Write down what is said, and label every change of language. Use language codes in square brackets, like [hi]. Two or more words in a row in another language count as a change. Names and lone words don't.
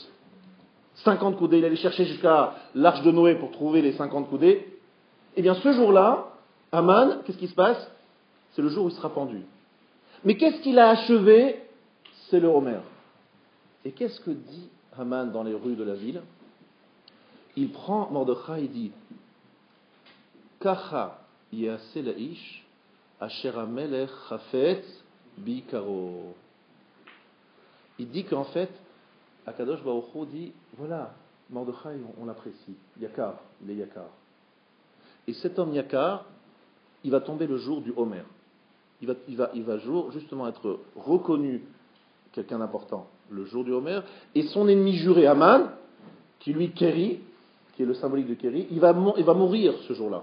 [fr] 50 coudées, il allait chercher jusqu'à l'arche de Noé pour trouver les 50 coudées. Eh bien, ce jour-là, Haman, qu'est-ce qui se passe? C'est le jour où il sera pendu. Mais qu'est-ce qu'il a achevé? C'est le Homer. Et qu'est-ce que dit Haman dans les rues de la ville? Il prend Mordechai et dit [he] ככה ייעשה לאיש אשר המלך חפץ ביקרו. [fr] Il dit qu'en fait, [he] הקדוש ברוך הוא [fr] dit voilà, Mordechai, on l'apprécie. Yakar, il est Yakar. Et cet homme Yakar, il va tomber le jour du Homer. il va justement être reconnu quelqu'un d'important le jour du Homer, et son ennemi juré, Haman, qui lui Kéri, qui est le symbolique de Kéri, il va mourir ce jour-là.